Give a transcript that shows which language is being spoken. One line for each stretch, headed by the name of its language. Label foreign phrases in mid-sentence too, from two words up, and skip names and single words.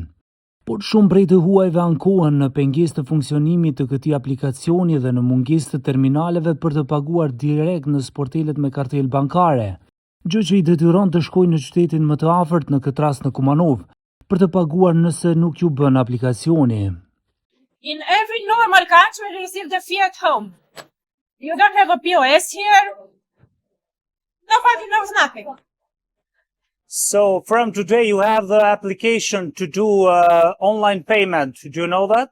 Albanian: Por shumë prej të huajve ankohen në pengesë të funksionimit të këtij aplikacioni dhe në mungesë të terminaleve për të paguar direkt në sportelet me kartel bankare, gjë që i detyron të shkojnë në qytetin më të afërt, në këtë rast në Kumanov, për të paguar nëse nuk ju bën aplikacioni.
English: In every normal country, you receive the fee at home. You don't have a POS here. Nobody knows nothing. So from today you have the application to do online payment. Do you know that?